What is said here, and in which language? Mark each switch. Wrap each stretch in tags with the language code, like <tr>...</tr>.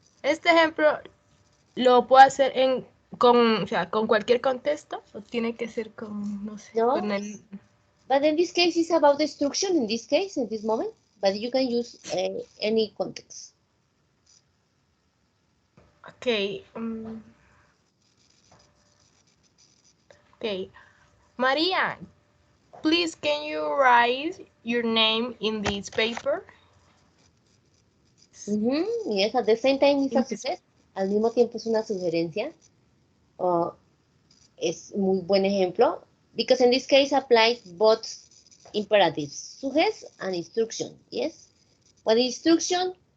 <es>este ejemplo lo puedo hacer con cualquier contexto o tiene que ser con, no sé, No. con el...</es> <en>But in this case, it's about the instruction in this case, in this moment. But you can use any context. Ok. Okay. Maria, please can you write your name in this paper? Yes, at the same time, it's a suggest.</en> <es>Al mismo tiempo es una sugerencia. Es muy buen ejemplo.</es> <en>Because in this case, applied both imperatives, suggest and instruction. Yes. What instruction?</en>